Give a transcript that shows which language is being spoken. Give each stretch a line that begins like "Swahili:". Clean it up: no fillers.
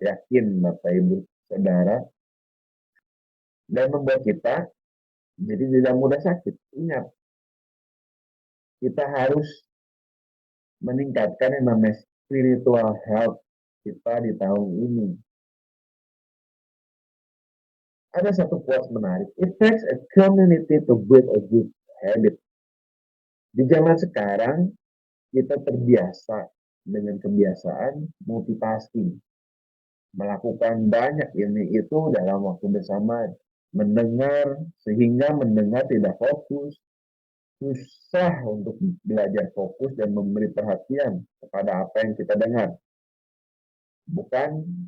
Indonesian: Yakin Bapak Ibu Saudara, dan membuat kita jadi tidak mudah sakit. Ingat, kita harus meningkatkan yang namanya spiritual health kita di tahun ini. Ada satu quote menarik.
English: It takes a community to build a good habit.
Indonesian: Di zaman sekarang, kita terbiasa dengan kebiasaan multitasking. Melakukan banyak ini itu dalam waktu bersamaan. Mendengar, sehingga mendengar tidak fokus. Susah untuk belajar fokus dan memberi perhatian kepada apa yang kita dengar. Bukan